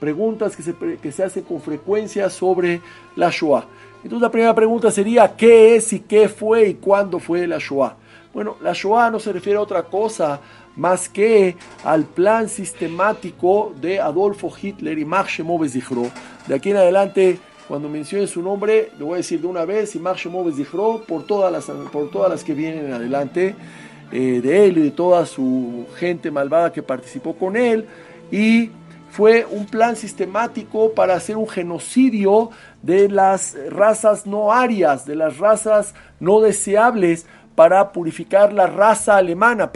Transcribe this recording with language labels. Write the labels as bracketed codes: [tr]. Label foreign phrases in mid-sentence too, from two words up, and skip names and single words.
[es] preguntas que se hacen con frecuencia sobre la Shoah. Entonces la primera pregunta sería, ¿qué es y qué fue y cuándo fue la Shoah? Bueno, la Shoah no se refiere a otra cosa más que al plan sistemático de Adolfo Hitler y [he] יימח שמו וזכרו. [es] De aquí en adelante, cuando mencione su nombre, le voy a decir de una vez, [he] יימח שמו וזכרו, [es] por todas las que vienen en adelante, de él y de toda su gente malvada que participó con él, y fue un plan sistemático para hacer un genocidio de las razas no arias, de las razas no deseables, para purificar la raza alemana.